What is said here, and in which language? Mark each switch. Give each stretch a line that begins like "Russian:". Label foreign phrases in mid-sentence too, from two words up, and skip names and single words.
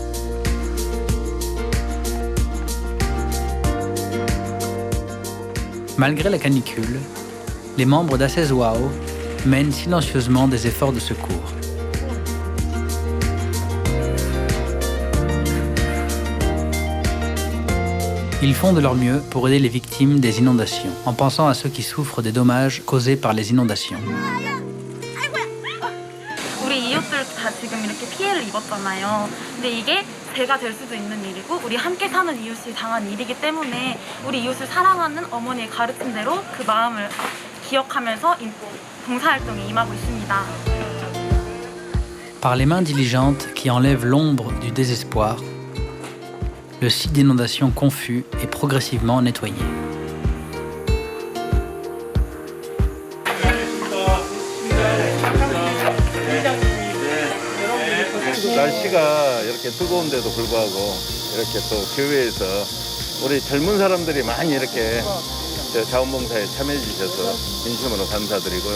French: Malgré la canicule, les membres d'Asezwao mènent silencieusement des efforts de secours. Ils font de leur mieux pour aider les victimes des inondations, en pensant à ceux qui souffrent des dommages causés par les inondations.
Korean: 우리 이웃들 다 지금 이렇게 피해를 입었잖아요. 근데 이게 제가 될 수도 있는 일이고 우리 함께 사는 이웃이 당한 일이기 때문에 우리 이웃을 사랑하는 어머니의 가르침대로 그 마음을 기억하면서 봉사활동에 임하고 있습니다.
French: Par les mains diligentes qui enlèvent l'ombre du désespoir, le site d'inondation confus est progressivement nettoyé.
Korean: 날씨가 이렇게 뜨거운데도 불구하고 이렇게 또 교회에서 우리 젊은 사람들이 많이 이렇게 자원봉사에 참여해 주셔서 진심으로 감사드리고요.